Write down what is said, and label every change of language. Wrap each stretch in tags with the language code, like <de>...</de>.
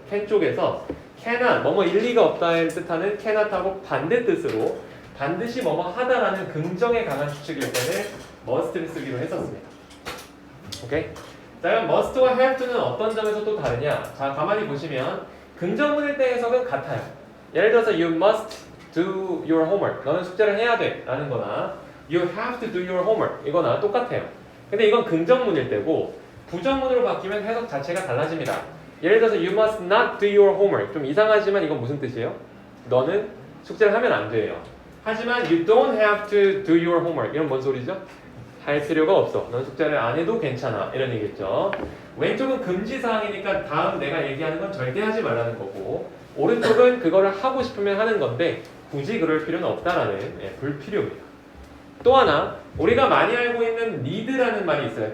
<ko>can 쪽에서 cannot, 뭐뭐 일리가 없다를 뜻하는 cannot하고 반대 뜻으로 반드시 뭐뭐 하다라는 긍정에 강한 추측일 때는 must를 쓰기로 했었습니다. 오케이? 자, 그럼 must와 have to는 어떤 점에서 또 다르냐? 자, 가만히 보시면 긍정문일 때 해석은 같아요. 예를 들어서</ko> <en>you must do your homework.</en> <ko>너는 숙제를 해야 돼 라는 거나</ko> <en>you have to do your homework</en> <ko>이거나 똑같아요. 근데 이건 긍정문일 때고 부정문으로 바뀌면 해석 자체가 달라집니다. 예를 들어서</ko> <en>you must not do your homework.</en> <ko>좀 이상하지만 이건 무슨 뜻이에요? 너는 숙제를 하면 안 돼요. 하지만</ko> <en>you don't have to do your homework.</en> <ko>이건 뭔 소리죠? 할 필요가 없어. 넌 숙제를 안 해도 괜찮아. 이런 얘기겠죠. 왼쪽은 금지사항이니까 다음 내가 얘기하는 건 절대 하지 말라는 거고, 오른쪽은 그거를 하고 싶으면 하는 건데 굳이 그럴 필요는 없다라는 불필요입니다. 또 하나 우리가 많이 알고 있는 need라는 말이 있어요.</ko>